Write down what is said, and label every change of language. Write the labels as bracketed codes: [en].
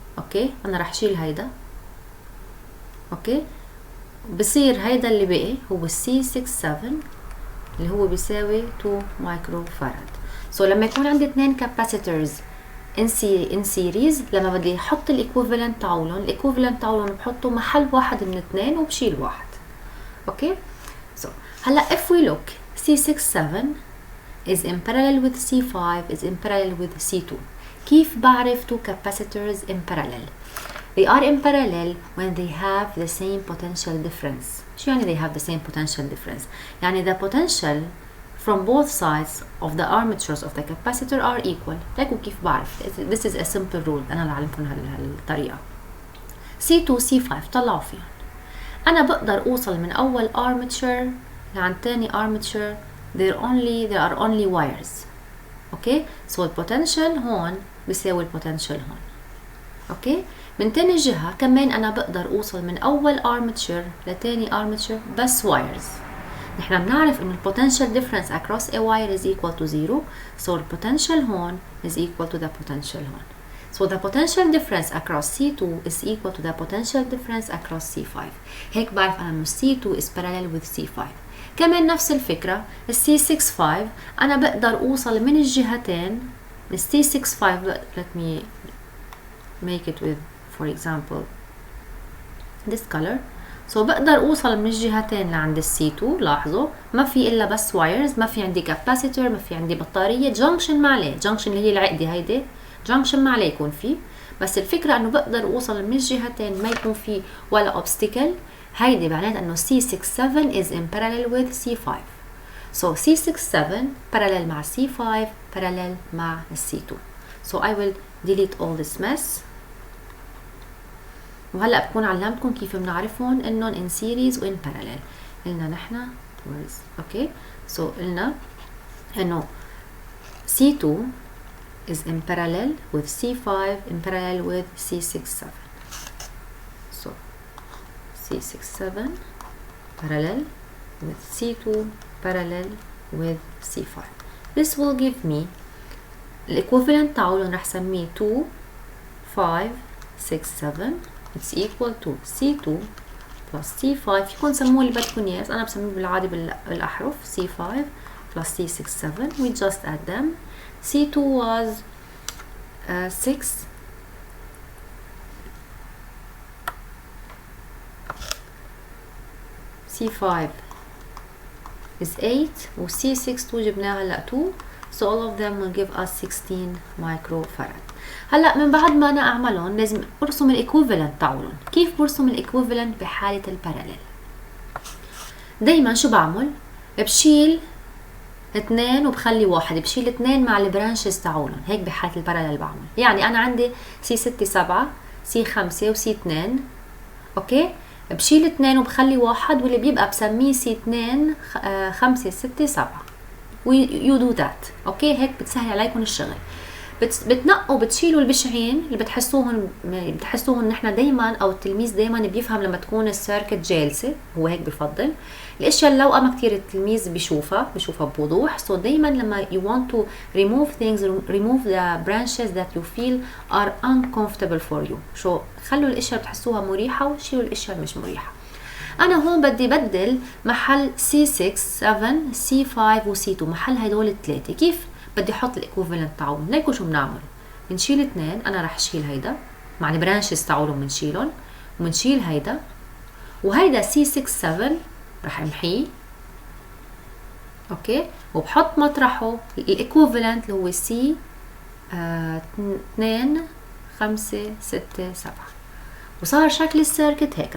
[ar] اوكي، انا رح شيل هيدا. اوكي، بصير هيدا اللي بقي هو C67 اللي هو بيساوي 2 مايكرو فاراد. سو لما يكون عندي 2 [en] capacitors in series، [ar] لما بدي احط الايكوفالنت تاعولن بحطه محل واحد من 2 وبشيل واحد. [en] Okay, so هلا if we look, C67 is in parallel with C5 is in parallel with C2. [ar] كيف بعرف [en] two capacitors in parallel? They are in parallel when they have the same potential difference. [ar] شو يعني [en] they have the same potential difference؟ [ar] يعني [en] the potential from both sides of the armatures of the capacitor are equal. [ar] لكن كيف بعرف؟ [en] This is a simple rule. [ar] أنا بعلمكم هالطريقة. C2 C5 طلعوا فيهم. أنا بقدر أوصل من أول armature لعند تاني armature. [en] there are only wires. okay, so [ar] البوتنشال هون بيساوي البوتنشال هون. اوكي، من تاني جهة كمان انا بقدر اوصل من اول armature لتاني armature بس wires. نحن بنعرف انه البوتنشال [en] difference across a wire is equal to 0, so [ar] البوتنشال هون [en] is equal to the potential هون. So the potential difference across C2 is equal to the potential difference across C5. [ar] هيك بعرف أنا إنه C2 [en] is parallel with [ar] C5. كمان نفس الفكرة C65 أنا بقدر أوصل من الجهتين. [en] C65 let me make it with, for example, this color. [ar] So بقدر أوصل من الجهتين لعند C2. لاحظوا ما في إلا بس wires، ما في عندي capacitor، ما في عندي بطارية. junction ما عليه، junction اللي هي العقدة هيدي junction ما عليه يكون فيه، بس الفكرة انه بقدر اوصل من الجهتين ما يكون فيه ولا obstacle. هيدي معناتها انه [en] C67 is in parallel with C5. So C67 parallel مع C5 parallel مع C2. So I will delete all this mess. [ar] وهلأ بكون علمتكم كيف بنعرفهم انهم [en] in series [ar] و [en] in parallel. [ar] قلنا نحنا [en] okay, so [ar] قلنا انه [en] C2 is in parallel with C5 in parallel with C67. So C67 parallel with C2 parallel with C5. This will give me equivalent [ar] تاعولن رح سميه [en] 2 5 6 7 it's equal to C2 plus C5. [ar] فيكم سموه اللي بدكم اياه، انا بسميه بالعادي بالاحرف C5 plus C6 7. [en] we just add them. C2 was 6 C5 is 8 و C6 [ar] جبناها هلا [en] 2 so all of them will give us 16 microfarad. [ar] هلا من بعد ما انا اعملهم لازم ارسم الايكوفالنت تاعهم. كيف برسم الايكوفالنت بحاله الباراليل؟ دايما شو بعمل؟ بشيل 2 وبخلي 1، بشيل 2 مع البرانشز تاعولن، هيك بحاله الباراليل بعمل. يعني انا عندي C6 7 C5 و C2 اوكي، بشيل 2 وبخلي 1 واللي بيبقى بسميه C2 5 6 7 [en] you do that [ar] اوكي. هيك بتسهل عليكم الشغل. بتنقوا بتشيلوا البشعين اللي بتحسوهم نحن دايما او التلميذ دايما بيفهم لما تكون السيركت جالسه، هو هيك بفضل الاشياء اللي لو ما كتير التلميذ بيشوفها بوضوح. [en] so [ar] دايما [en] لما you want to remove things remove the branches that you feel are uncomfortable for you. [ar] شو خلوا الاشياء اللي بتحسوها مريحه وشيلوا الاشياء اللي مش مريحه. انا هون بدي بدل محل C6 7 C5 و C2 محل هدول الثلاثه. كيف بدي احط الايكوفالنت تاعهم؟ ليكوا شو بنعمل؟ بنشيل 2، انا رح اشيل هيدا مع البرانشز تاعولهم بنشيلهم، وبنشيل هيدا وهيدا C6 7 رح امحيه اوكي، وبحط مطرحه الايكوفالنت اللي هو C 2 5 6 7 وصار شكل السيركت هيك.